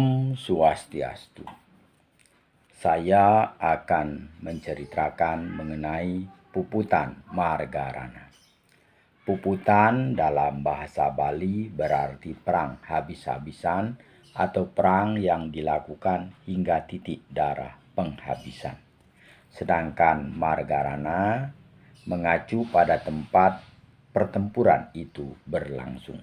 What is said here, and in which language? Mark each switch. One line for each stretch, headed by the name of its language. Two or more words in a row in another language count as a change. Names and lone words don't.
Sanskrit: Om Swastiastu.
Indonesian: Saya akan menceritakan mengenai puputan Margarana. Puputan dalam bahasa Bali berarti perang habis-habisan atau perang yang dilakukan hingga titik darah penghabisan. Sedangkan Margarana mengacu pada tempat pertempuran itu berlangsung.